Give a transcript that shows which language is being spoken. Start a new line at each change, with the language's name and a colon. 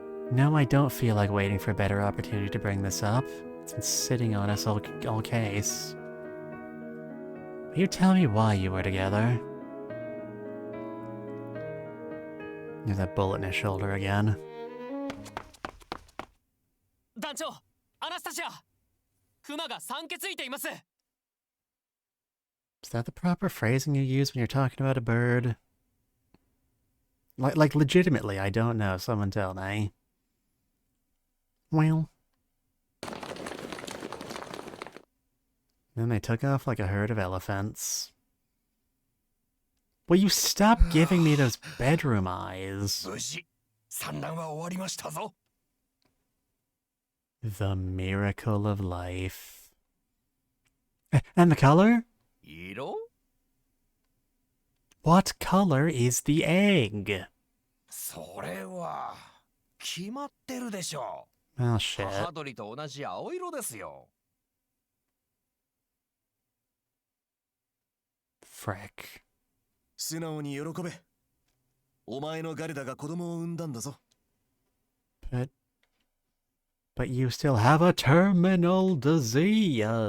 English: No, I don't feel like waiting for a better opportunity to bring this up. It's been sitting on us all case. Will you tell me why you were together? There's that bullet in his shoulder again.
Japanese: 団長、アナスタシア、クマが産気づいています。
English: Is that the proper phrasing you use when you're talking about a bird? Like legitimately, I don't know. Someone tell me. Well. Then they took off like a herd of elephants. Will you stop giving me those bedroom eyes?
Japanese: 無事、産卵は終わりましたぞ。
English: The miracle of life. And the color?
Japanese: 色？
English: What color is the egg?
Japanese: それは決まってるでしょ
English: Well, shit.
Japanese: 母鳥と同じ青色ですよ。
English: Frick.
Japanese: 素直に喜べ。お前のガルダが子供を産んだんだぞ。
English: But you still have a terminal disease.